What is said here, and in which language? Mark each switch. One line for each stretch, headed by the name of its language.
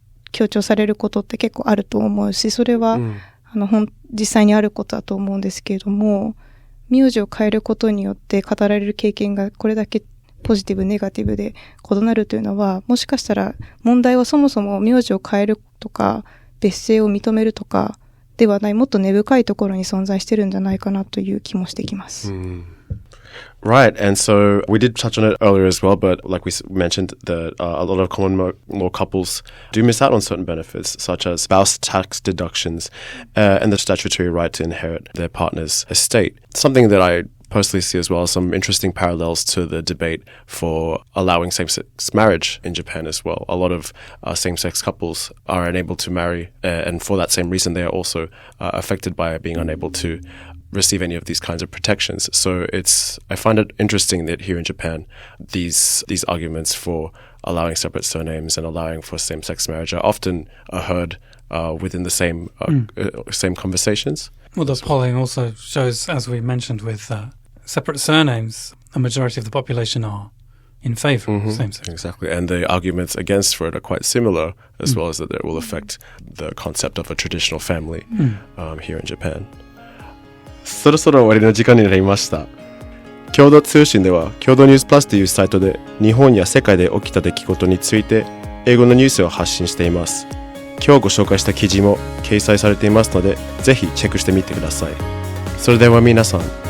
Japanese: 強調されることって結構あると思うし、それは、実際にあることだと思うんですけれども、名字を変えることによって語られる経験がこれだけポジティブ、ネガティブで異なるというのは、もしかしたら問題はそもそも名字を変えるとか、別姓を認めるとかではない、もっと根深いところに存在してるんじゃないかなという気もしてきます。
English: Right, and so we did touch on it earlier as well, but like we mentioned that a lot of common law couples do miss out on certain benefits, such as spouse tax deductions and the statutory right to inherit their partner's estate. Something that I personally see as well as some interesting parallels to the debate for allowing same-sex marriage in Japan as well. A lot of same-sex couples are unable to marry, and for that same reason they are also affected by being unable to receive any of these kinds of protections. So I find it interesting that here in Japan, these arguments for allowing separate surnames and allowing for same-sex marriage are often heard within the same conversations. Well, the polling also shows, as we mentioned, with separate surnames, a majority of the population are in favour of same-sex. Exactly, and the arguments against for it are quite similar, as well as that it will affect the concept of a traditional family here in Japan.
Japanese: そろそろ終わりの時間になりました。共同通信では、共同ニュースプラスというサイトで日本や世界で起きた出来事について英語のニュースを発信しています。今日ご紹介した記事も掲載されていますので、ぜひチェックしてみてください。それでは皆さん、